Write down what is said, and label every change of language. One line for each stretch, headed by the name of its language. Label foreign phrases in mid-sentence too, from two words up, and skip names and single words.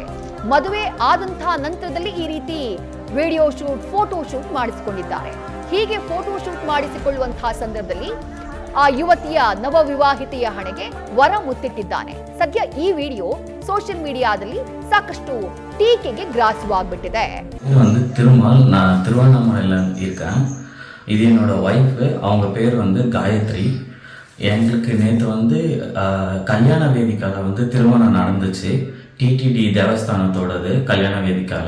Kannada: ಮದುವೆ ಆದಂತಹ ನಂತರದಲ್ಲಿ ಈ ರೀತಿ
English: video shoot, photo shoot
Kannada: ಮಾಡಿಸಿಕೊಂಡಿದ್ದಾರೆ. ಹೀಗೆ
English: photo shoot
Kannada: ಮಾಡಿಸಿಕೊಳ್ಳುವಂತಹ ಸಂದರ್ಭದಲ್ಲಿ ಆ ಯುವತಿಯ ನವವಿವಾಹಿತೆಯ ಹಣೆಗೆ ವರ ಮುತ್ತಿಟ್ಟಿದ್ದಾನೆ. ಸದ್ಯ ಈ ವಿಡಿಯೋ
English: social media
Kannada: ಸಾಕಷ್ಟು ಟೀಕೆಗೆ கிராசமாகிவிட்டது.
Tamil: இது வந்து நான் திருவண்ணாமலையில் இருக்கேன். இது என்னோட ஒய்ஃபு, அவங்க பேர் வந்து காயத்ரி. எங்களுக்கு நேற்று வந்து கல்யாண வேதிக்கால வந்து திருமணம் நடந்துச்சு. டிடிடி தேவஸ்தானத்தோடது கல்யாண வேதிக்கால.